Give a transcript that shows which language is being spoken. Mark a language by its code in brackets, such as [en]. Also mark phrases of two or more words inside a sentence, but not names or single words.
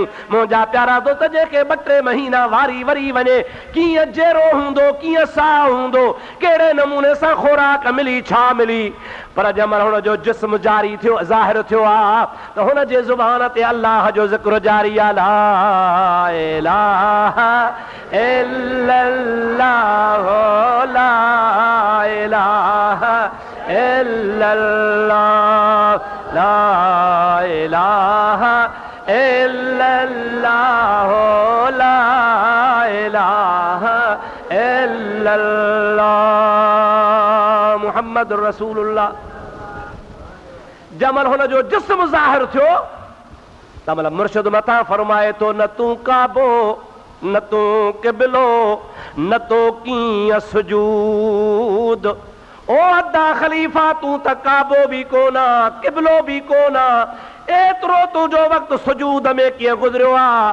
[sd] मुंहिंजा प्यारा दोस्त, जेके 2-3 महीना वारी वरी वञे, कीअं जहिड़ो हूंदो, कीअं साह हूंदो, कहिड़े नमूने सां खुराक मिली, छा मिली। पर जंहिंमहिल हुनजो जिस्म जारी थियो, ज़ाहिर थियो आहे त हुन जे ज़ुबान ते अल्लाह जो ज़िक्र जारी आहे। [ar] لا إله إلا الله لا إله إلا الله لا إله إلا الله لا إله إلا الله محمد رسول الله. [sd] जमल हुनजो जिस्म ज़ाहिर थियो तमल मुर्शिद मथां फरमाए थो, न तूं काबो, न तूं क़िबलो, न तो कीअं सुजूद। ओ अदा ख़लीफ़ा, तूं त काबो बि कोना, क़िबलो बि कोना, एतिरो तुंहिंजो वक़्तु सुजूद में कीअं गुज़रियो आहे।